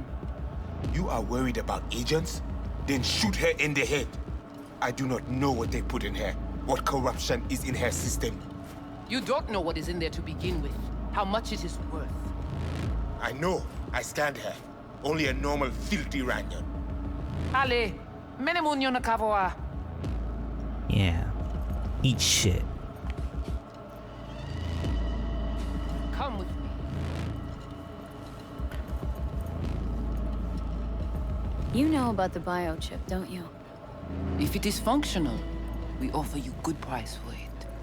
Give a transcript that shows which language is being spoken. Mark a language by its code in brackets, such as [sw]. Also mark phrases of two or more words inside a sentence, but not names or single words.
[en] You are worried about agents? Then shoot her in the head. I do not know what they put in her, what corruption is in her system. You don't know what is in there to begin with, how much it is worth. I know. I scanned her. Only a normal filthy Ranyan. Ale, menemunyo na kavoa. Yeah. Eat shit. Come with me. You know about the biochip, don't you? If it is functional, we offer you good price for it.